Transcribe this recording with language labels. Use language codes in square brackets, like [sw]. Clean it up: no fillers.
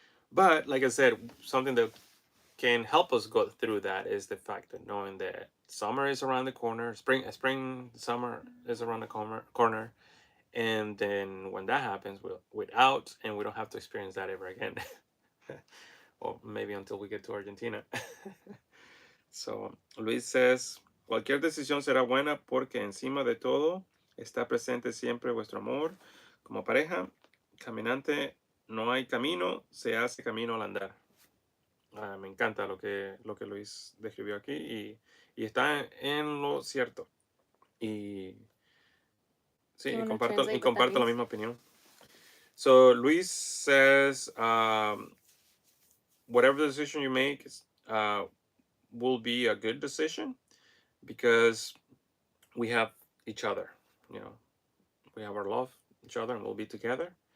[en] But like I said, something that can help us go through that is the fact that knowing that summer is around the corner, summer is around the corner, and then when that happens, we're out, and we don't have to experience that ever again, or maybe until we get to Argentina. So Luis says, [es] cualquier decisión será buena porque encima de todo está presente siempre vuestro amor como pareja. Caminante, no hay camino, se hace camino al andar. Me encanta lo que Luis describió aquí, y está en lo cierto. Y sí, y comparto la misma opinión. [en] So Luis says, whatever decision you make will be a good decision because we have each other. We have our love, each other, and we'll be together.